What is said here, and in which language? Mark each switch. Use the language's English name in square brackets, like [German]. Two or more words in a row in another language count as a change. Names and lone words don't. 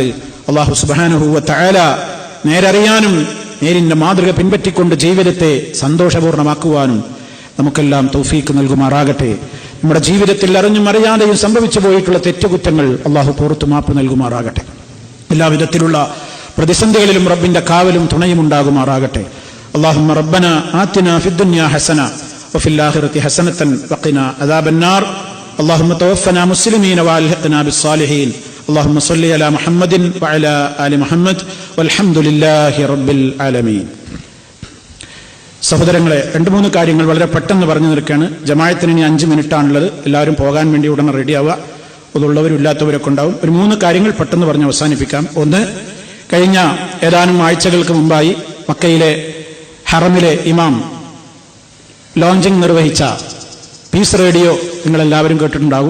[Arabic] الله سبحانه وتعالى [Malayalam] നേരറിയാനും നേരിന്റെ മാതൃക പിൻപറ്റിക്കൊണ്ട് ജീവിതത്തെ സന്തോഷപൂർണ്ണമാക്കുവാനും നമുക്കെല്ലാം തൗഫീക്ക് നൽകുമാറാകട്ടെ. നമ്മുടെ ജീവിതത്തിൽ അറിഞ്ഞും അറിയാതെയും സംഭവിച്ചു പോയിട്ടുള്ള തെറ്റുകുറ്റങ്ങൾ അല്ലാഹു പുറത്തു മാപ്പ് നൽകുമാറാകട്ടെ. എല്ലാവിധത്തിലുള്ള പ്രതിസന്ധികളിലും റബ്ബിന്റെ കാവലും തുണയും ഉണ്ടാകുമാറാകട്ടെ. [Arabic] اللهم ربنا آتنا في الدنيا حسنة وفي الآخرة حسنة وقنا عذاب النار. اللهم توفنا مسلمين وألحقنا بالصالحين. اللهم صل على محمد وعلى آل محمد والحمد لله رب العالمين. [Malayalam] സഹോദരങ്ങളെ, 2-3 കാര്യങ്ങൾ വളരെ പെട്ടെന്ന് പറഞ്ഞു നിൽക്കുകയാണ്. ജമാഅത്തിന് ഇനി 5 മിനിറ്റാണുള്ളത്. എല്ലാവരും പോകാൻ വേണ്ടി ഉടനെ റെഡിയാവുക. അതുള്ളവരും ഇല്ലാത്തവരൊക്കെ ഉണ്ടാവും. ഒരു 3 കാര്യങ്ങൾ പെട്ടെന്ന് പറഞ്ഞ് അവസാനിപ്പിക്കാം. ഒന്ന്, കഴിഞ്ഞ ഏതാനും ആഴ്ചകൾക്ക് മുമ്പായി മക്കയിലെ ഹറമിലെ ഇമാം ലോഞ്ചിങ് നിർവഹിച്ച പീസ് റേഡിയോ നിങ്ങളെല്ലാവരും കേട്ടിട്ടുണ്ടാകും.